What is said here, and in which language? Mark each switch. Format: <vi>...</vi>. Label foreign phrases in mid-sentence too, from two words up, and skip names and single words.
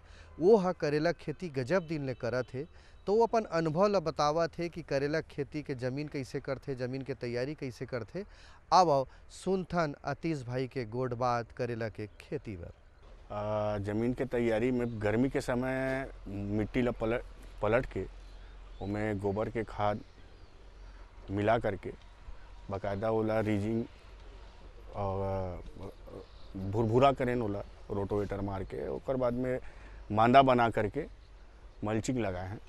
<hne>वो हा करेला खेती गजब दिन ले करत है, तो वो अपन अनुभव ला बतावत है कि करेला खेती के ज़मीन कैसे करथे, ज़मीन के तैयारी कैसे करथे। अब सुनथन अतीश भाई के गोड बात करेला के खेती बर। ज़मीन के तैयारी में गर्मी के समय मिट्टी ला पलट के उसमें गोबर के खाद मिला करके बाकायदा ओला रीजिंग और भुरभुरा करें ओला रोटोवेटर मार के, और बाद में मांदा बना करके मल्चिंग लगाए हैं।</hne>